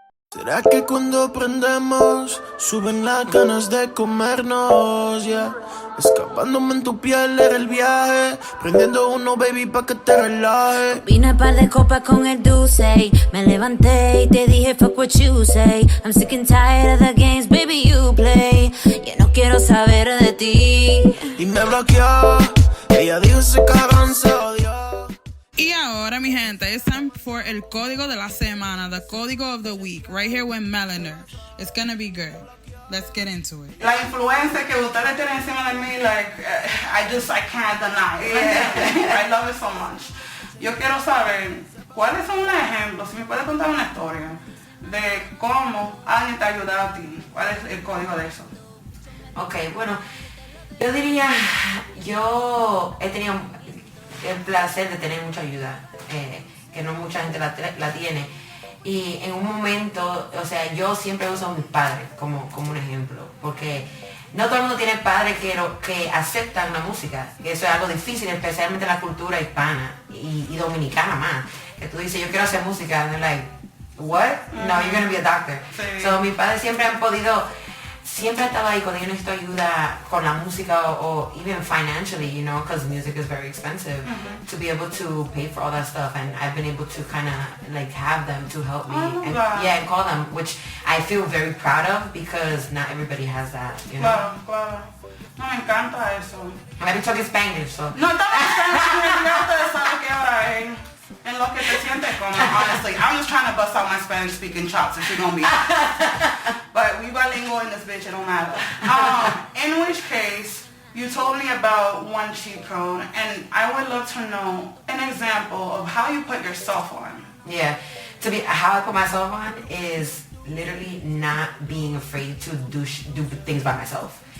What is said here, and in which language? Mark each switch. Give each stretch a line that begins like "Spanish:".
Spanish: ¿Será que cuando prendemos suben las ganas de comernos?
English: Yeah.
Spanish: Escapándome en tu piel era el viaje, prendiendo uno baby pa' que te relaje. Vine par de copas con el dulce, me levanté y te dije
English: fuck what you say. I'm sick and tired of the games baby you play.
Spanish: Ya no quiero saber de ti. Y me bloqueó, ella dijo ese cabrón se odió. Y ahora, mi gente,
English: it's time for
Spanish: el código de la semana,
English: the código of the week, right here with Melaner. It's gonna be good. Let's get into it.
Spanish: La influencia que ustedes tienen encima de mí,
English: like, I can't deny. Yeah. I love it so much.
Spanish: Yo quiero saber, ¿cuáles son unos ejemplos? Si me puedes contar una historia de cómo alguien te ha ayudado a ti. ¿Cuál es el código de eso? Ok, bueno, yo diría, yo he tenido el placer de tener mucha ayuda, que no mucha gente la tiene. Y en un momento, o sea, yo siempre uso a mis padres como un ejemplo, porque no todo el mundo tiene padres que aceptan la música, que eso es algo difícil, especialmente en la cultura hispana y dominicana más. Que tú dices, yo quiero hacer música,
English: and they're like, what? No, you're gonna be a doctor.
Spanish: Sí.
English: So
Spanish: mis padres siempre han estado ahí cuando yo necesito ayuda con la música
English: or even financially, you know, because music is very expensive, to be able to pay for all that stuff, and I've been able to kind of like have them to help me, and call them, which I feel very proud of because not everybody has that, you know.
Spanish: Claro, claro. No, me encanta eso.
English: I've been talking Spanish, so.
Spanish: No, estamos en sabes que ahora en lo que te sientes como,
English: honestly. I'm just trying to bust out my Spanish speaking chops if you're gonna be. But we bilingual in this bitch, it don't matter. In which case, you told me about one cheat code, and I would love to know an example of how you put yourself on. Yeah, how I put myself on is literally not being afraid to do things by myself.